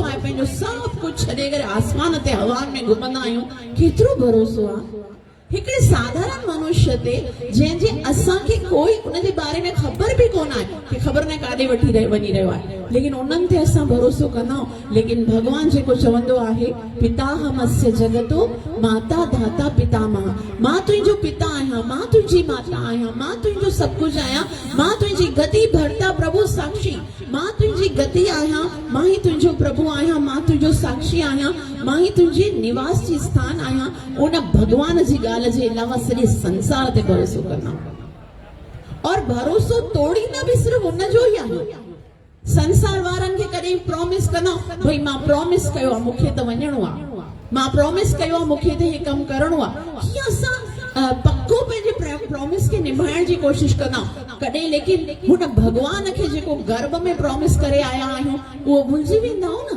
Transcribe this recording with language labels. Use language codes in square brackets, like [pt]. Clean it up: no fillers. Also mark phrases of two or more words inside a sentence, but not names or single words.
[sd] आहे पंहिंजो सभु कुझु छॾे करे आसमान ते हवा में घुमंदा आहियूं केतिरो भरोसो आहे हिकिड़े साधारण मनुष्य ते जंहिंजे असांखे कोई उनजे बारे में ख़बर बि कोन आहे कि ख़बर न काॾे वञी रहियो आहे लेकिन उन्हनि ते असां भरोसो कंदा आहियूं लेकिन भगवान जेको चवंदो आहे [sa] पिताहमस्य जगतो माता धाता पितामह [sd] मां तुंहिंजो पिता आहियां मां तुंहिंजी माता आहियां मां तुंहिंजो सभु कुझु आहियां मां तुंहिंजी [sa] गति भरता प्रभु साक्षी [sd] मां तुंहिंजी गति आहियां मां ई तुंहिंजो प्रभु आहियां मां तुंहिंजो साक्षी आहियां मां ई तुंहिंजे निवास जी स्थान आहियां उन भगवान जी ॻाल्हि जे अलावा सॼे संसार ते भरोसो कंदा और भरोसो तोड़ींदा बि सिर्फ़ उनजो ई आहे संसार वारनि खे कॾहिं प्रॉमिस कंदा भई मां प्रॉमिस कयो आहे मूंखे त वञणो आहे मां प्रॉमिस कयो आहे मूंखे त हे कमु करणो आहे हीअं असां पक्को पंहिंजे प्रॉमिस खे निभाइण जी कोशिश कंदा कॾहिं लेकिन हुन भॻवान खे जेको गर्भ में प्रॉमिस करे आया आहियूं उहो भुलिजी वेंदा न।